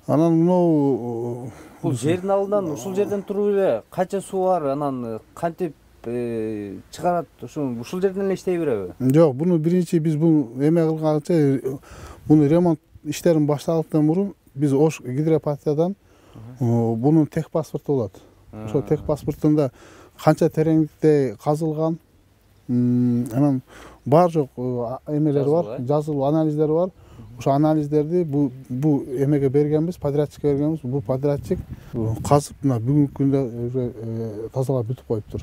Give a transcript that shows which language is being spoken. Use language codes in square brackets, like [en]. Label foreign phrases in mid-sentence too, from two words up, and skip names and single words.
[ky] Анан мынау Бул жердин алдынан ушул жерден туруп эле канча суу бар, анан кантип чыгарат? Ушул жерден эле иштей береби? жок, буну биринчи биз бул эме кылганча, буну ремонт иштерин башталгандан мурун биз Ош гидропатиядан бунун тех паспорту болады. Ошо тек паспортунда канча тереңдикте казылган, анан бар жок эмелери бар, жазылуу анализдери бар. Ошо анализдерди бу эмеге бергенбиз, подрядчикке бергенбиз. Бул подрядчик казып мына бүгүнкү күндө тазалап бүтүп коюптур.